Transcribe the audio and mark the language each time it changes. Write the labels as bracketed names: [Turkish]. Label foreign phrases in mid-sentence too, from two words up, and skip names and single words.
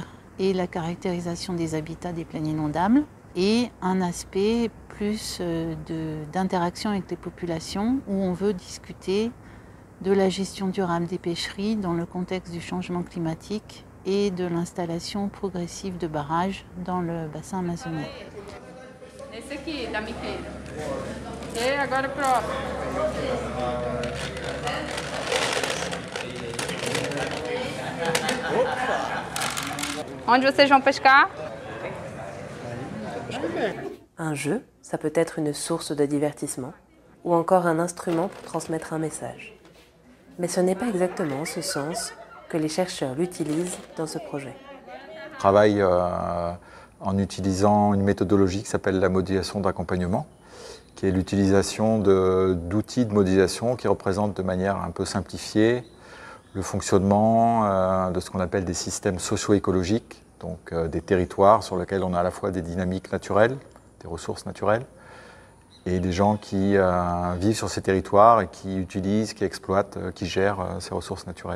[French] et la caractérisation des habitats des plaines inondables, et un aspect plus d'interaction avec les populations, où on veut discuter de la gestion durable des pêcheries dans le contexte du changement climatique et de l'installation progressive de barrages dans le bassin amazonien. [Portuguese] Esse aqui, da Miqueira. E agora próprio. Onde vocês vão pescar? [French] Un jeu, ça peut être une source de divertissement ou encore un instrument pour transmettre un message. Mais ce n'est pas exactement ce sens que les chercheurs l'utilisent dans ce projet. On travaille en utilisant une méthodologie qui s'appelle la modélisation d'accompagnement, qui est l'utilisation d'outils de modélisation qui représentent de manière un peu simplifiée le fonctionnement de ce qu'on appelle des systèmes socio-écologiques, donc des territoires sur lesquels on a à la fois des dynamiques naturelles, des ressources naturelles, et des gens qui vivent sur ces territoires et qui utilisent, qui exploitent, qui gèrent ces ressources naturelles.